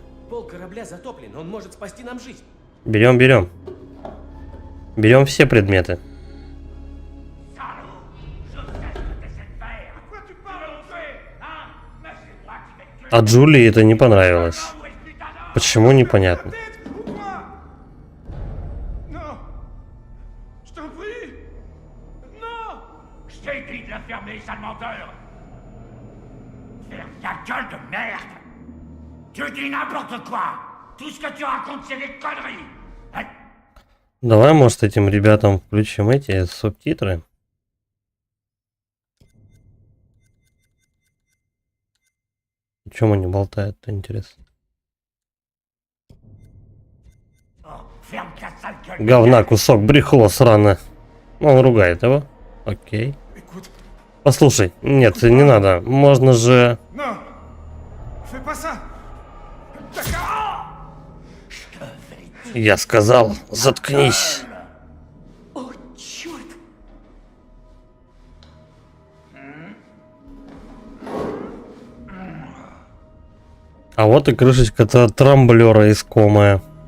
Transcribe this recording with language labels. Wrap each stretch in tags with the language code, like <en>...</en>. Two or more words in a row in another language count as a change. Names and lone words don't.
<ru>Пол корабля затоплен, он может спасти нам жизнь. Берем. Берем все предметы. А Джулии это не понравилось. Почему, непонятно.</ru> <fr>Je t'en prie. Non. Je t'ai dit de la fermer, sale menteur! Ferme ta gueule de merde! Tu dis n'importe quoi! Tout ce que tu racontes, c'est des conneries!</fr> <ru>Давай, может, этим ребятам включим эти субтитры. О чем они болтают-то, интересно?</ru> <fr>Oh, ferme ta sale gueule!</fr> <ru>Говна, кусок, брехло сраное. Он ругает его. Окей.</ru> <fr>Écoute,</fr> <ru>Послушай, нет, не надо. Можно же...</ru> <fr>non. Fais pas ça.</fr> <ru>Я сказал, заткнись. О, черт! А вот и крышечка-то трамблера искомая.</ru>